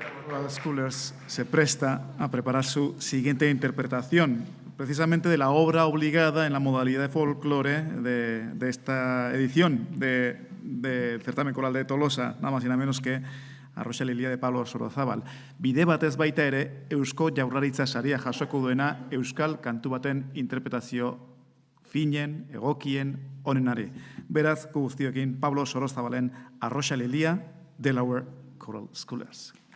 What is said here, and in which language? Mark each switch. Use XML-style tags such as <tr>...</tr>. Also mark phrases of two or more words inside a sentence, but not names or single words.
<es>Choral Schoolers se presta a preparar su siguiente interpretación, precisamente de la obra obligada en la modalidad de folclore de esta edición del certamen coral de Tolosa, nada más y nada menos que Arroxa Lilia de Pablo Sorozábal.</es> <eu>Bide batez baita ere, Eusko Jaurlaritza saria jasoko duena euskal kantu baten interpretazio finen, egokien, onenari. Beraz, guztiokin Pablo Sorozabalen Arroxa Lilia, Delaware Choral Schoolers.</eu>